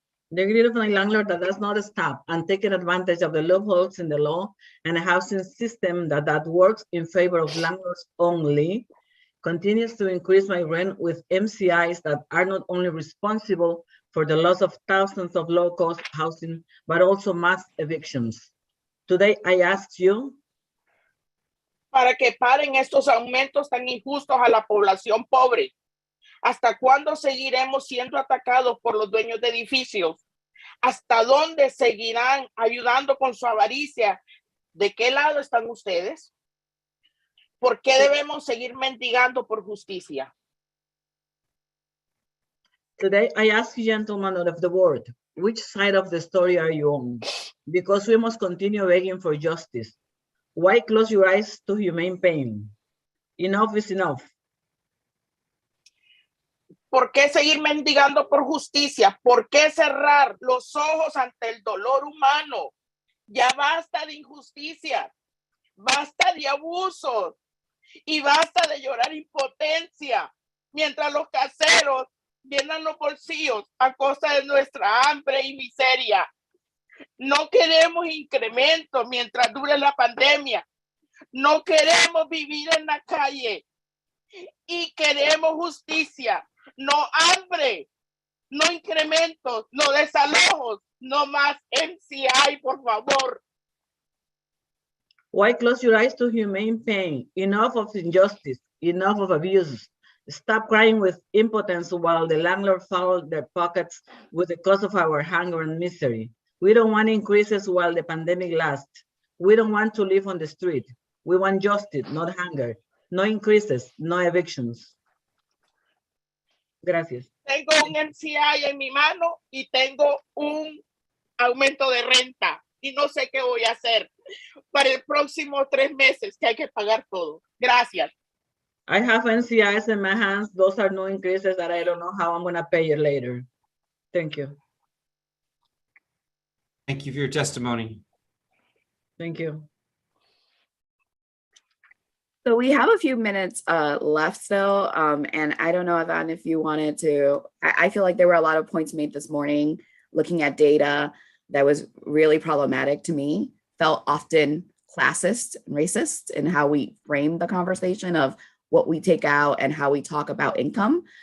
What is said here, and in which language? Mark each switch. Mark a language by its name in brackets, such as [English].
[English] The greed of my landlord that does not stop and taking advantage of the loopholes in the law and a housing system that works in favor of landlords only continues to increase my rent with MCIs that are not only responsible for the loss of thousands of low-cost housing, but also mass evictions. Today, I ask you, [Spanish] para que paren estos aumentos tan injustos a la población pobre. ¿Hasta cuándo seguiremos siendo atacados por los dueños de edificios? ¿Hasta dónde seguirán ayudando con su avaricia? ¿De qué lado están ustedes? ¿Por qué debemos seguir mendigando por justicia? [English] Today, I ask you, gentlemen of the world, which side of the story are you on? Because we must continue begging for justice. Why close your eyes to humane pain? Enough is enough. [Spanish] ¿Por qué seguir mendigando por justicia? ¿Por qué cerrar los ojos ante el dolor humano? Ya basta de injusticia, basta de abusos y basta de llorar impotencia mientras los caseros llenan los bolsillos a costa de nuestra hambre y miseria. No queremos incremento mientras dure la pandemia. No queremos vivir en la calle y queremos justicia. No hambre, no incrementos, no desalojos, no más MCI, por favor. [English] Why close your eyes to humane pain? Enough of injustice, enough of abuse. Stop crying with impotence while the landlord fouls their pockets with the cost of our hunger and misery. We don't want increases while the pandemic lasts. We don't want to live on the street. We want justice, not hunger. No increases, no evictions. [Spanish] Gracias. Tengo un MCI en mi mano y tengo un aumento de renta y no sé qué voy a hacer para el próximo 3 meses que hay que pagar todo. Gracias. [English] I have NCIs in my hands. Those are no increases that I don't know how I'm gonna pay it later. Thank you. Thank you for your testimony. Thank you. So we have a few minutes left still, and I don't know, Ivan, if you wanted to, I feel like there were a lot of points made this morning looking at data that was really problematic to me, felt often classist and racist in how we frame the conversation of what we take out and how we talk about income.